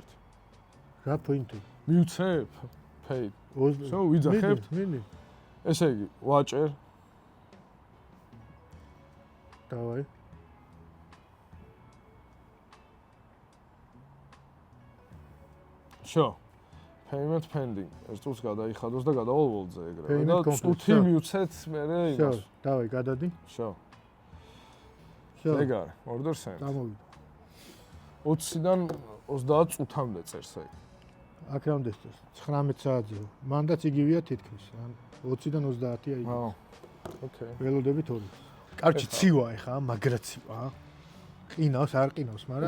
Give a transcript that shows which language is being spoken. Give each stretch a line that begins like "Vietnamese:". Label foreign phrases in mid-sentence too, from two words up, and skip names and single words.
Georgian: რა პოინტი? მივცებ? pay. всё, ვიძახებთ? მინი. ესე იგი, ვაჭერ. დავაი. всё.
English: payment pending.
Georgian: ეს წუთს გადაიხადოს და გადავალ ვოლტზე ეგრევე. Payment და complete, წუთი всё. მივცეთ მე იმას.
Russian: всё, давай,
Georgian: გადადი. всё. всё. ეგ არის,
English: order send.
Georgian: გამოვიდა. 20-დან 30 წუთამდე წერს ეგ. აქამდე წერს 19 საათზე. მანდაც იგივეა თითქმის. ან 20-დან 30-ია იგი. აუ. ოკეი. ველოდებით ორი. კარჩი ცივა ეხა, მაგრა ცივა. ყინავს, არ ყინავს, მაგრამ